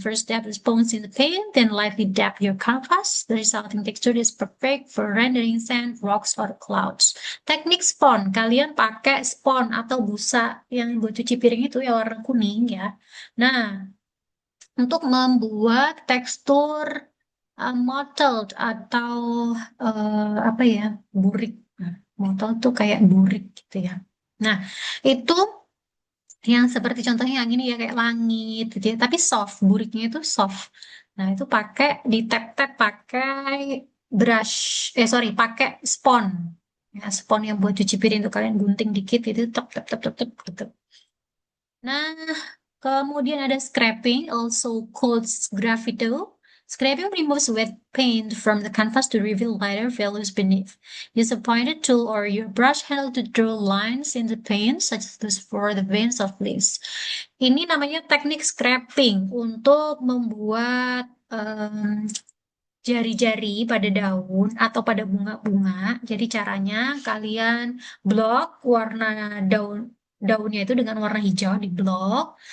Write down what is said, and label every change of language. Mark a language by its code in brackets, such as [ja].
[en] First dab the sponge in the paint, then lightly dab your canvas. The resulting texture is perfect for rendering sand, rocks, or clouds. [id] Teknik spon, kalian pakai spon atau busa yang buat cuci piring itu ya warna kuning ya. Nah, untuk membuat tekstur mottled atau apa ya, burik. Nah, mottled tuh kayak burik gitu ya. Nah, itu yang seperti contohnya yang ini ya kayak langit gitu ya, tapi soft, buriknya itu soft. Nah, itu pakai di tap-tap pakai brush, sorry, pakai spon. Ya, spon yang buat cuci piring itu kalian gunting dikit itu tap tap tap tap tap gitu. Nah, kemudian ada scraping, [en] also called graffito. Scraping removes wet paint from the canvas to reveal lighter values beneath. Use a pointed tool or your brush handle to draw lines in the paint, such as for the veins of leaves. [id] Ini namanya teknik scraping untuk membuat jari-jari pada daun atau pada bunga-bunga. Jadi caranya kalian blok warna daunnya itu dengan warna hijau di blok.